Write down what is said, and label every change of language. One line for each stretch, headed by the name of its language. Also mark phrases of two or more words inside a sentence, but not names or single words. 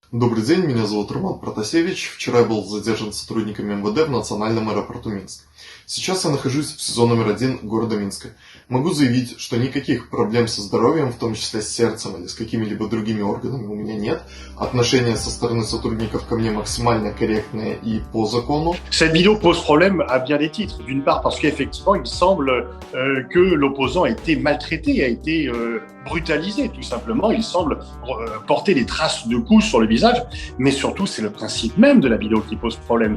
Russian: Добрый день, меня зовут Роман Протасевич. Вчера я был задержан сотрудниками МВД в национальном аэропорту Минск. Сейчас я нахожусь в СИЗО номер 1 города Минска. Могу заявить, что никаких проблем со здоровьем, в том числе с сердцем или с какими-либо другими органами, у меня нет. Отношения со стороны сотрудников ко мне максимально корректные и по закону.
French: Cette vidéo pose problème à bien des titres. D'une part parce qu'effectivement, il semble que l'opposant a été maltraité, a été brutalisé tout simplement. Il semble porter des traces de coups sur le visage, mais surtout c'est le principe même de la vidéo qui pose problème.